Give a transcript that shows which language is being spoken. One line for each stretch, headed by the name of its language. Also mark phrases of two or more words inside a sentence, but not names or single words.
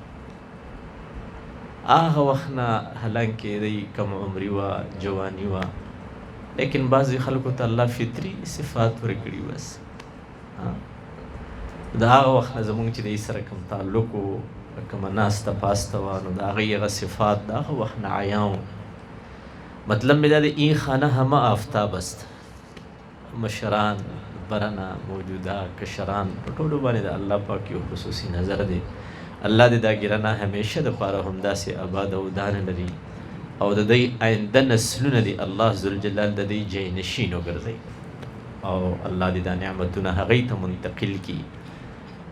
Pashto: هغه وخت نه حالانکې دی کم عمري وه جواني وه لیکن بعضې خلکو ته الله فطري صفات ورکړي بس د هغه وخت نه زموږ چې دی سره کوم تعلق و کومه ناسته پاسته وه نو د هغې هغه صفات د هغه وخت نه عیان و. مطلب مې دا دی
Persian: این خانه همه آفتاب است
Pashto: مشران برنه موجوده کشران په ټولو باندې د الله پاک یو خصوصي نظر دی. الله دې دا ګرانه همیشه دپاره همداسې آباد او دانه لري او د دې آینده نسلونه دي الله ذوالجلال د دې جاینشین وګرځوي او الله دې دا نعمتونه هغوی ته منتقل کړي.